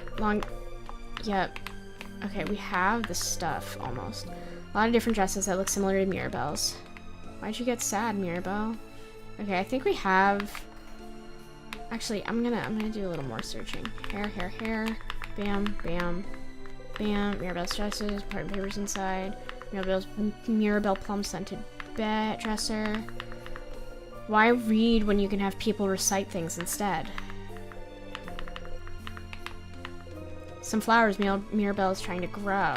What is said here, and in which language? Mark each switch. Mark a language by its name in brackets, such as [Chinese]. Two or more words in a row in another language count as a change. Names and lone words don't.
[English] Yep. Okay, we have the stuff almost. A lot of different dresses that look similar to Mirabelle's. Why'd you get sad, Mirabelle? Okay, I think we have... Actually, I'm gonna do a little more searching. Hair. Bam. Bam. Mirabelle's dresses. Part and papers inside. Mirabelle plum scented bed dresser. Why read when you can have people recite things instead? Some flowers Mirabelle is trying to grow.